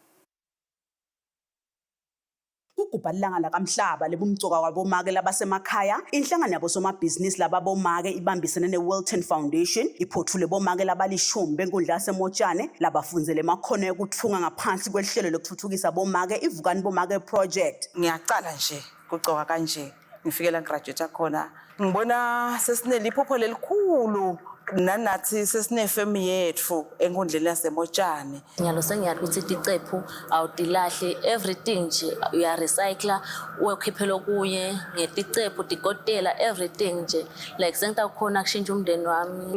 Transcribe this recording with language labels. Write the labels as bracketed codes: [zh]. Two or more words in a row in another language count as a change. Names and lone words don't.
[ss] Ukubhalanga lakamhlaba lebumcoka kwabomake labasemakhaya inhlangano yabosomabhizinisi lababomake ibambisene ne-Wilton Foundation iphothule bomake labalishumi benkundla yasemotshane labafundzele emakhono ekutfunga ngaphansi kwehlelo lokuthuthukisa bomake ivukani bomake project. Ngiyaqala nje kucoka kanje ngifikela graduate khona ngibona sesineliphupho lelikhulu nanathi sesinefemu yethu enkundleni yasemotshane. Ngiyalo sengiyathi ukuthi ticephu awudilahle everything nje uya recycle ukhiphela okunye ngeticephu tikotela everything nje like sengita khona kushintsha umndeni wami.